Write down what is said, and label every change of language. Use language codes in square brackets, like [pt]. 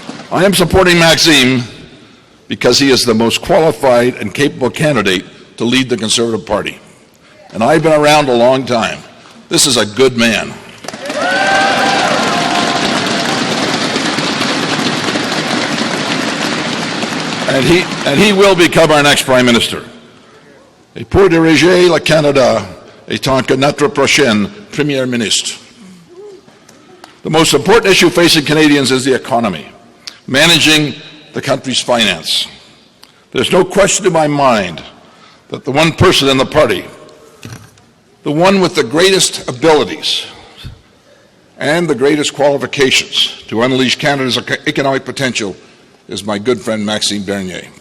[en] I am supporting Maxime because he is the most qualified and capable candidate to lead the Conservative Party. And I've been around a long time. This is a good man. And he will become our next Prime Minister. [fr] Et pour diriger le Canada étant que notre prochain Premier Ministre. [en] The most important issue facing Canadians is the economy, managing the country's finance. There's no question in my mind that the one person in the party, the one with the greatest abilities and the greatest qualifications to unleash Canada's economic potential is my good friend Maxime Bernier.